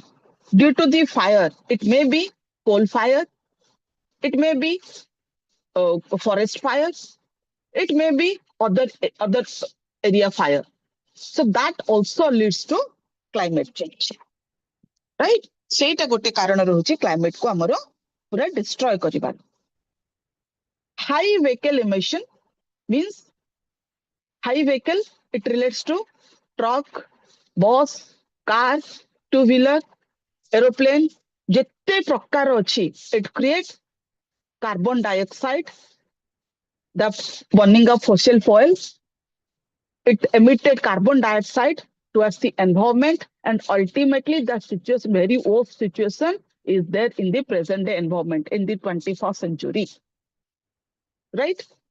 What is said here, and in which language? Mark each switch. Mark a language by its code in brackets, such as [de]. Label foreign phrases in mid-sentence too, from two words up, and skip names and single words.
[en] Due to the fire, it may be coal fire, it may be forest fires, it may be other area fire. So that also leads to climate change, right? [or] ସେଇଟା ଗୋଟେ କାରଣ ରହୁଛି କ୍ଲାଇମେଟ କୁ ଆମର ପୁରା destroy କରିବାର. [en] High vehicle emission means high vehicle, it relates to truck, bus, car, two-wheeler, aeroplane, [or] ଯେତେ ପ୍ରକାର ଅଛି, [en] it creates carbon dioxide, the burning of fossil fuels, it emitted carbon dioxide towards the environment, and ultimately the situation, very worst situation is there in the present day environment in the 21st century, right?